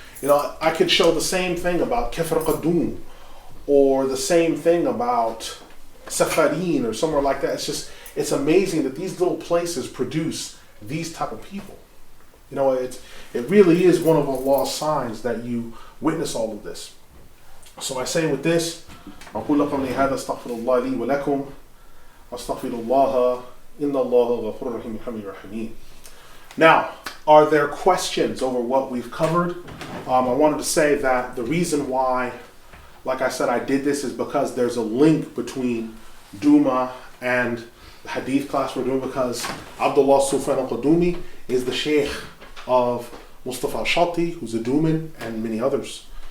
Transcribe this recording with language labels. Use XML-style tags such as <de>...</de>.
<en>I could show the same thing about Kefr Qadum, or the same thing about Safarin, or somewhere like that. It's amazing that these little places produce these type of people. It really is one of Allah's signs that you witness all of this. So I say with this,</en> <ar>أقول لكم لهذا استغفر الله لي ولكم أستغفر الله إن الله غفور رحيم حميد رحيم.</ar> <en>Now, are there questions over what we've covered? I wanted to say that the reason why, like I said, I did this is because there's a link between Duma and the hadith class we're doing, because Abdullah Sufyan al-Qadumi is the sheikh of Mustafa Ash-Shatti, who's a Duman, and many others.</en>